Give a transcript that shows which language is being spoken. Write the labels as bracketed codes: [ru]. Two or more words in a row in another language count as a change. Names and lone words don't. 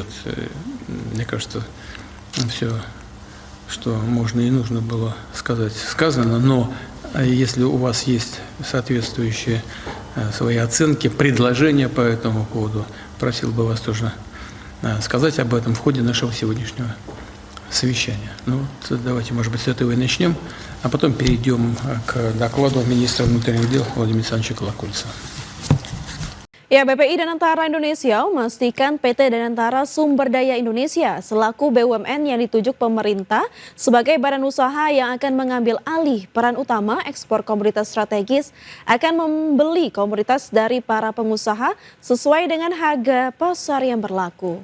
[ru] Мне кажется, все, что можно и нужно было сказать, сказано, но если у вас есть соответствующие свои оценки, предложения по этому поводу, просил бы вас тоже сказать об этом в ходе нашего сегодняшнего совещания. Ну вот, давайте, может быть, с этого и начнем, а потом перейдем к докладу министра внутренних дел Владимира Александровича Колокольца. [id] Ya, BPI Danantara Indonesia memastikan PT Danantara Sumber Daya Indonesia selaku BUMN yang ditunjuk pemerintah sebagai badan usaha yang akan mengambil alih peran utama ekspor komoditas strategis akan membeli komoditas dari para pengusaha sesuai dengan harga pasar yang berlaku.